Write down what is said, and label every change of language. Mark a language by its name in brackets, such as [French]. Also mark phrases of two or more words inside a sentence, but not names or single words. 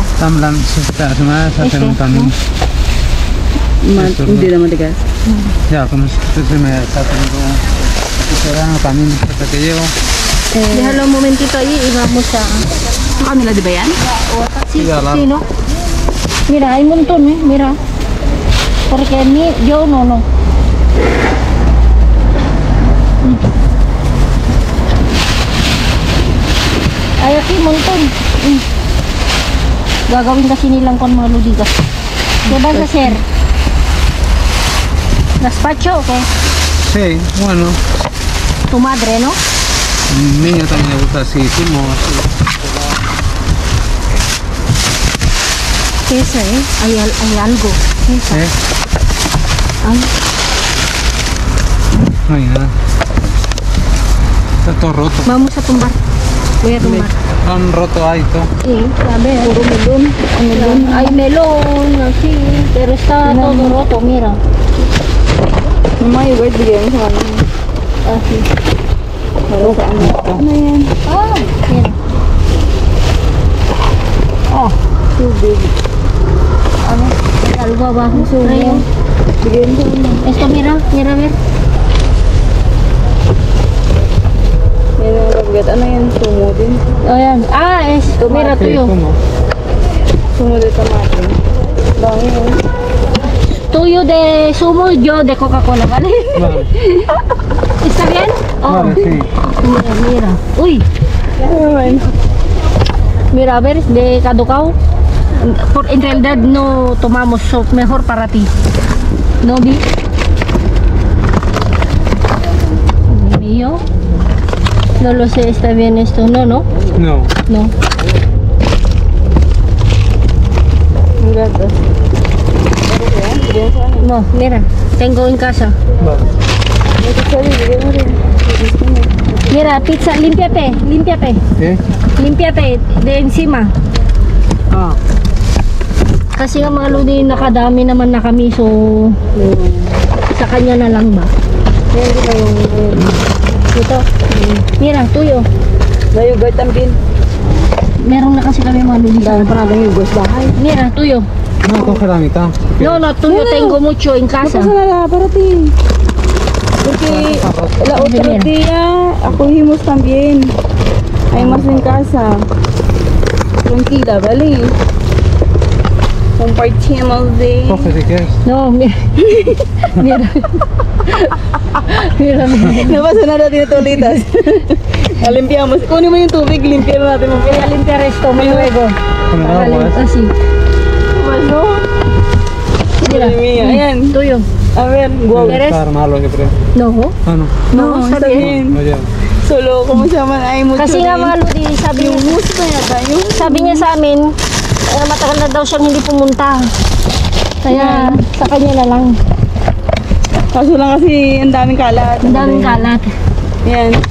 [Spanish] También se me hacen también. [Filipino] Hindi na matigas. [Spanish] Ya, con eso se me está teniendo un serrano también hasta que llego. Déjalo un momentito ahí y vamos a... [Filipino] Sa kanila, di ba yan? [Spanish] Sí, Sí, alarma. sí, ¿no? Mira, hay un montón, mira. Porque yo no. Hay aquí un montón. [Filipino] Gagawin kasi nilang con mga ludigas. [Spanish] ¿Qué vas a hacer? ¿Gazpacho o qué? Sí, bueno, Tu madre, ¿no? mi niño también le gusta así, zumo, así. ¿Qué es, hay algo. ¿Qué es? ¿Eh? Ay, No hay nada. Está todo roto. vamos a tumbar. Voy a tumbar. Han roto ahí todo. Sí, a ver. Puro melón. Hay melón, así, pero está todo roto, mira. [Filipino] Mama, yung guys, bigyan mo sa kanila. [Spanish] Así. [Filipino] Para sa ano ito? Ano yan? [Spanish] Ah, mira. Oh, [Filipino] Tubig. [Spanish] hay algo abajo. Trae. [Filipino] Bigyan mo sa [Spanish] Esto, mira, a ver. [Filipino] Yan ang kabigat. Ano yan? Sumo din. Ayan. [Spanish] Ah, es, mira, Sí, tuyo. zumo. Sumo de tomate. [Filipino] Dami yun. [Spanish] Tuyo de zumo, yo de Coca-Cola, ¿vale? Vale, ¿Está bien? Oh, vale, sí. mira. Uy, mira, a ver, de caducao. En realidad no tomamos, so mejor para ti. ¿No vi? Mío. No lo sé, está bien esto. No. No. No. [Filipino] Ang ganda. Bigyan sa ano? [Spanish] No, mira, tengo en casa. Vale. [Filipino] Ito sa bigyan mo rin. [Spanish] Mira, pizza, límpiate. ¿Qué? Límpiate de encima. Ah, [Filipino] Kasi nga mga lodi, nakadami naman na kami, so sa kanya na lang ba? Yan din yung [Spanish] Ito. Mira, tuyo. nayugay tambin. [Filipino] Meron na kasi kami mga lodi. Dami pa natin yung guys bahay. [Spanish] Mira, tuyo. no, coge la mitad. No, tuyo tengo mucho en casa. [Filipino] Napasa na [Spanish] para ti. Porque la otra Mira. tía acogimos también. Hay más en casa. Tranquila, ¿vale? Compartimos de... Coge si quieres. No, mira. Mira. Mira. No pasa nada, tiene tolitas. La limpiamos. [Filipino] Kunin mo yung tubig, limpiar natin. [Spanish] Voy a limpiar esto luego. Con el agua, ¿eh? Así. [Filipino] Ano? [Spanish] Mira. Madre mía. Ayan. Tuyo. A ver, wow. ¿Quieres? Está armarlo, yo creo. No. Ah, no. No, está bien. No llevo. Solo, ¿cómo se llama? Hay mucho [Filipino] Kasi nga rin. mga lodi, Yung gusto yata yung... sabi niya sa amin, matagal na daw siyang hindi pumunta. Kaya sa kanya na lang. Kaso lang kasi ang daming kalat. Ang daming kalat. Yan.